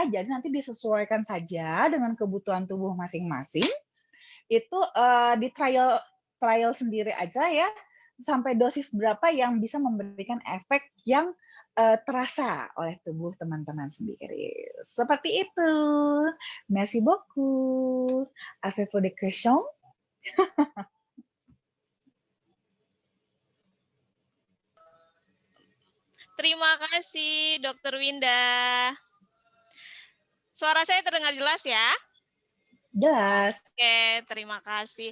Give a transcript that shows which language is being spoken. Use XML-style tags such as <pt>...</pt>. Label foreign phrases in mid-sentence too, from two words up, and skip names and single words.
<id>Jadi nanti disesuaikan saja dengan kebutuhan tubuh masing-masing. Itu di trial sendiri aja ya, sampai dosis berapa yang bisa memberikan efek yang terasa oleh tubuh teman-teman sendiri. Seperti itu.</id> <fr>Merci beaucoup. Avez-vous des questions?</fr> <id>Terima kasih, Dr. Winda. Suara saya terdengar jelas ya? Jelas. Oke, terima kasih.</id>